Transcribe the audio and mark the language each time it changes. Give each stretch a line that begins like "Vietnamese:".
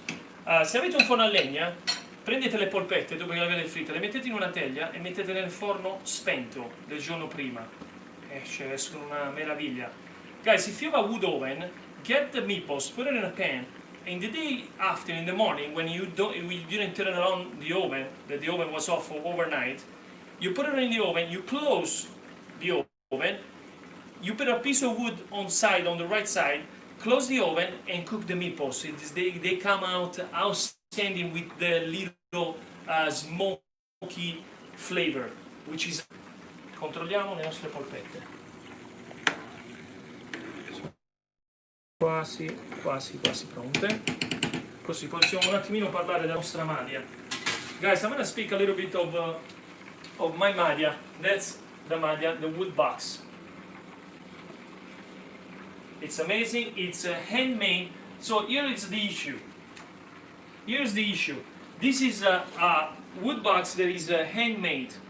Italian: Se avete un forno a legna, prendete le polpette dopo che le avete fritte, le mettete in una teglia e mettete nel forno spento del giorno prima. Cioè, escono una meraviglia.
English: Guys, if you have a wood oven, get the meatballs, put it in a pan, and the day after, in the morning, when you didn't turn on the oven, that the oven was off overnight, you put it in the oven, you close the oven, you put a piece of wood on the right side, close the oven and cook the meatballs. They come out outstanding with the little smoky flavor, which is...
Italian: Controlliamo le nostre polpette. Quasi pronte. Così possiamo un attimino parlare della nostra maglia.
English: Guys, I'm gonna speak a little bit of my maglia. That's the maglia, the wood box. It's amazing, it's handmade. So here is the issue. Here's the issue. This is a wood box that is handmade.